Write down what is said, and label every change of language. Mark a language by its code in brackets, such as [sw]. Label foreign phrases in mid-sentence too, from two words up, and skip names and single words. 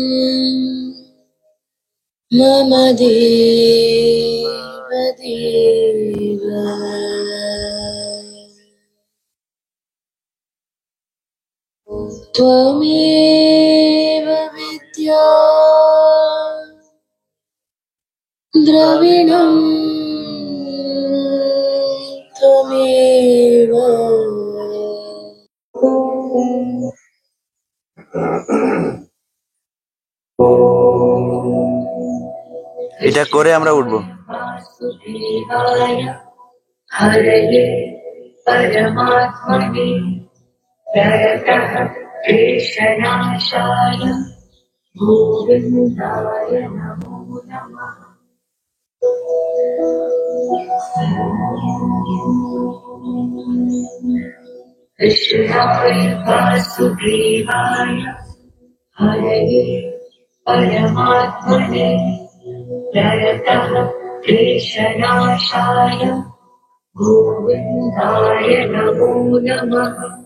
[sa] मम देव देव त्वमेव विद्या द्रविणं त्वमेव [bn] এটা করে আমরা উঠবো। [sa] वासुदेवाय हरये परमात्मने प्रणतः क्लेशनाशाय गोविन्दाय नमो नमः। कृष्णाय वासुदेवाय हरये परमात्मने प्रणतः क्लेशनाशाय गोविन्दाय नमो नमः।